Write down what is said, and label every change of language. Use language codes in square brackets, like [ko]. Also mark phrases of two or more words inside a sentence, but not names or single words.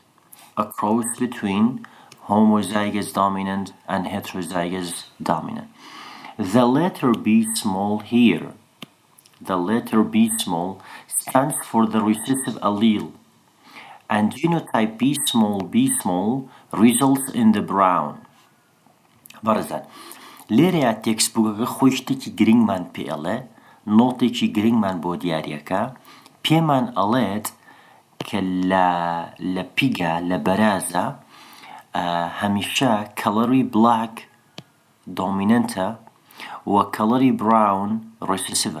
[en] A cross between homozygous dominant and heterozygous dominant. The letter B small here, the letter B small stands for the recessive allele, and genotype B small results in the brown. [ckb] بەڕێزان لێرەیە تێکسبووکەکە خۆی شتێکی گرنگمان پێ ئەڵێ، نۆتێکی گرنگمان بۆ دیارەکە، پێمان ئەڵێت کە لە پیگە لە بەرازە هەمیشە کەڵەری [en] black dominant [ckb] و کەڵەری [en] brown recessive.